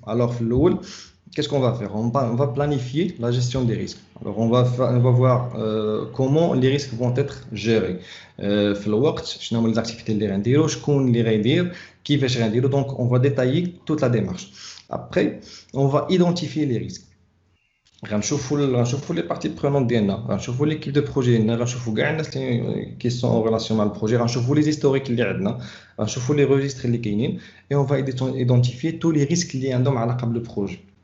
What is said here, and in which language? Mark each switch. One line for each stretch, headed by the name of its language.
French: Alors, qu'est-ce qu'on va faire? On va planifier la gestion des risques. Alors, on va voir comment les risques vont être gérés.
Arabic: في الوقت شنو هما les activités اللي غنديرو، شكون اللي غيدير، كيفاش غنديرو.
French: Donc on va détailler toute la démarche. Après on va identifier les risques.
Arabic: غنشوفوا les parties prenantes ديالنا، غنشوفوا l'équipe de projet ديالنا، غنشوفوا كاع الناس
French: qui sont en relation
Arabic: مع البروجي، غنشوفوا les historiques اللي عندنا، غنشوفوا les registres اللي كاينين،
French: et on va identifier tous les risques
Arabic: اللي عندهم علاقه بالبروجي.